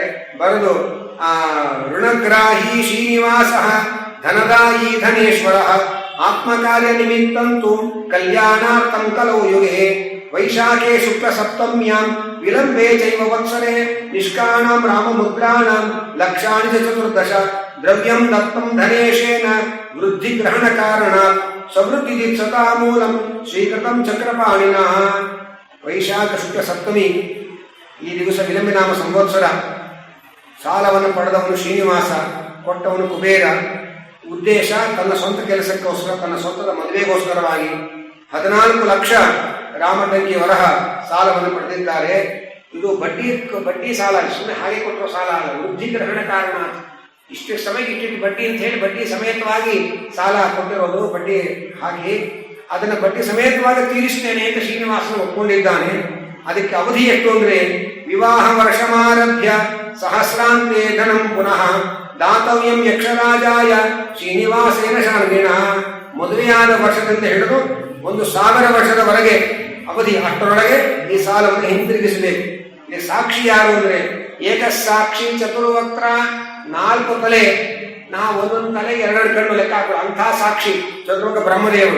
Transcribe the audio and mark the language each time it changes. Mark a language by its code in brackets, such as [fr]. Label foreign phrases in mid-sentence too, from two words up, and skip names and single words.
[sa] ಬರೆದು ಋಣಗ್ರಾಹಿ ಶ್ರೀನಿವಾಸ ಧನದಾಯಿ ಧನೇಶ್ವರ ಆತ್ಮಕಾರ್ಯ ನಿಮಿತ್ತಂತು ಕಲ್ಯಾಣಾರ್ಥಂ ಕಲೌ ಯುಗೆ ವೈಶಾಖೇ ಶುಕ್ಲ ಸಪ್ತಮ್ಯಾಂ ವಿಳಂಬೆ ಚೈವ ವತ್ಸರೆ ನಿಷ್ಕಾಣಾಂ ರಾಮಮುದ್ರಾಣಾಂ ಲಕ್ಷಾಣಿ ಚತುರ್ದಶ ದ್ರವ್ಯಂ ದತ್ತಂ ಧನೇಶೇನ ವೃದ್ಧಿ ಗ್ರಹಣ ಕಾರಣಾತ್ ಸಮೃದ್ಧಿ ದೀಕ್ಷತಾ ಮೂಲಂ ಸ್ವೀಕೃತಂ ಚಕ್ರಪಾಣಿನಃ. [kn] ವೈಶಾಖ ಶುಕ್ಲ ಸಪ್ತಮಿ ಈ ದಿವಸ ವಿಲಂಬಿನಾಮ ಸಂವತ್ಸರ. ಸಾಲವನ್ನು ಪಡೆದವನು ಶ್ರೀನಿವಾಸ, ಕೊಟ್ಟವನು ಕುಬೇರ. ಉದ್ದೇಶ ತನ್ನ ಸ್ವಂತ ಕೆಲಸಕ್ಕೋಸ್ಕರ, ತನ್ನ ಸ್ವಂತದ ಮದುವೆಗೋಸ್ಕರವಾಗಿ 14 ಲಕ್ಷ ರಾಮಟಂಕಿ ವರಹ ಸಾಲವನ್ನು ಪಡೆದಿದ್ದಾರೆ. ಇದು ಬಡ್ಡಿ ಸಾಲ, ಸುಮ್ಮನೆ ಹಾಗೆ ಕೊಟ್ಟರು ಸಾಲ ಅಲ್ಲ, [sa] ವೃದ್ಧಿ ಗ್ರಹಣ ಕಾರಣ. [kn] ಇಷ್ಟು ಸಮಯಕ್ಕೆ ಇಟ್ಟಿಟ್ಟು ಬಡ್ಡಿ ಅಂತ ಹೇಳಿ ಬಡ್ಡಿ ಸಮೇತವಾಗಿ ಸಾಲ ಕೊಟ್ಟಿರೋದು, ಬಡ್ಡಿ ಹಾಕಿ ಅದನ್ನು ಬಡ್ಡಿ ಸಮೇತವಾಗಿ ತೀರಿಸ್ತೇನೆ ಅಂತ ಶ್ರೀನಿವಾಸನ ಒಪ್ಕೊಂಡಿದ್ದಾನೆ. ಅದಕ್ಕೆ ಅವಧಿ ಎಷ್ಟು ಅಂದ್ರೆ, [sa] ವಿವಾಹ ವರ್ಷಮಾರಭ್ಯ ಸಹಸ್ರಾಂತೆ ಧನಂ ಪುನಃ ದಾತವ್ಯಂ ಯಕ್ಷರಾಜಾಯ ಶ್ರೀನಿವಾಸೇನ ಶಾರ್ಗಿಣ. [kn] ಮದುವೆಯಾದ ವರ್ಷದಿಂದ ಹಿಡಿದು 1000 ವರ್ಷದವರೆಗೆ ಅವಧಿ, ಅಷ್ಟರೊಳಗೆ ಈ ಸಾಲವನ್ನು ಹಿಂತಿರುಗಿಸಬೇಕು. ಇಲ್ಲಿ ಸಾಕ್ಷಿ ಯಾರು ಅಂದ್ರೆ, [sa] ಏಕಸಾಕ್ಷಿ ಚತುರ್ವಕ್ತ್ರ, [kn] 4 ತಲೆ, ನಾವು ಒಂದೊಂದು ತಲೆಗೆ 2 ಕಣ್ಣು ಲೆಕ್ಕ ಹಾಕೋದು ಅಂಥ ಸಾಕ್ಷಿ ಚತುರ್ಮುಖ ಬ್ರಹ್ಮದೇವರು.